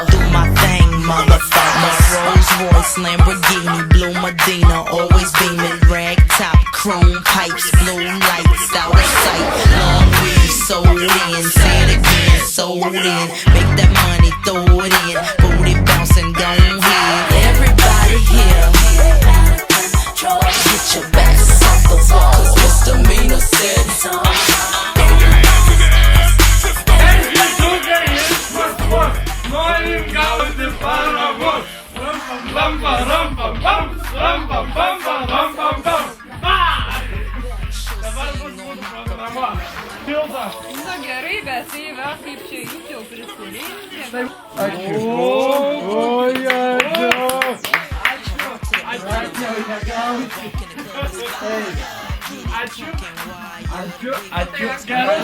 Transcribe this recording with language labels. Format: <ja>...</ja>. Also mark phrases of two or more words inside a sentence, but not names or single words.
<en>Do my thing, motherfucker. Rolls Royce, Lamborghini, Blue Medina, always beaming, rag top, chrome pipes, blue lights, out of sight. Long weed, sold in, say it again, sold in. Make that money, throw it in, booty bouncing, don't hit. Everybody here, get your backs off the wall, 'cause misdemeanor said</en> <lt>Norim gauti paramos. Ram pam ram pam pam, ram pam pam ram pam pam. Dabar bus mūsų programa. Pildas. Na gerai, bet tai va, kaip čia jau prisirinkti. Ačiū. Ačiū. Gerai.</lt>